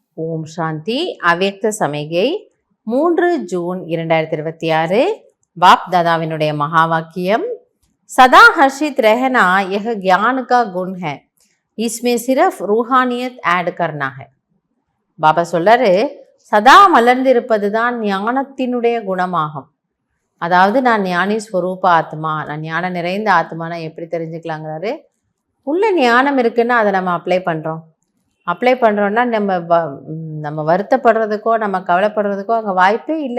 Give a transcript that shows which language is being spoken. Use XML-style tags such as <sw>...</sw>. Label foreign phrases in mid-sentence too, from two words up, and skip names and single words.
<ta>ஓம் சாந்தி. அவ்யக்த சமிகை 3 ஜூன் 2026. பாப் தாதாவினுடைய மகா வாக்கியம், சதா ஹர்ஷித்</ta> <hi>रहना यह ज्ञान का गुण है, इसमें सिर्फ रूहानियत ऐड करना है.</hi> <ta>பாபா சொல்றாரு, சதா மலர்ந்திருப்பது தான் ஞானத்தினுடைய குணமாகும். அதாவது நான் ஞானி ஸ்வரூப ஆத்மா, நான் ஞானம் நிறைந்த ஆத்மானா எப்படி தெரிஞ்சுக்கலாங்கிறாரு. உள்ள ஞானம் இருக்குன்னா அதை நம்ம அப்ளை பண்ணுறோன்னா நம்ம வருத்தப்படுறதுக்கோ நம்ம கவலைப்படுறதுக்கோ அங்கே வாய்ப்பே இல்லை.</ta>